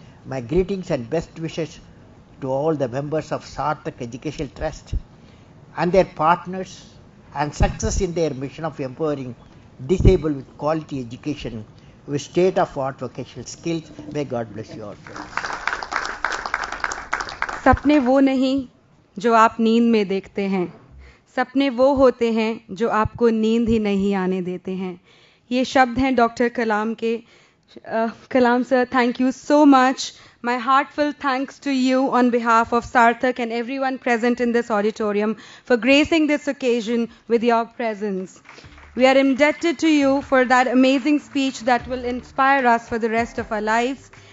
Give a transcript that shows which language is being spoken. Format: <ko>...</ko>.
<en>My greetings and best wishes to all the members of Sarthak Educational Trust and their partners, and success in their mission of empowering disabled with quality education with state-of-art vocational skills. May God bless you all.</en> <hi>सपने वो नहीं जो आप नींद में देखते हैं, सपने वो होते हैं जो आपको नींद ही नहीं आने देते हैं. ये शब्द हैं डॉक्टर कलाम के.</hi> <en>Kalam sir, thank you so much. My heartfelt thanks to you on behalf of Sarthak and everyone present in this auditorium for gracing this occasion with your presence. We are indebted to you for that amazing speech that will inspire us for the rest of our lives.</en>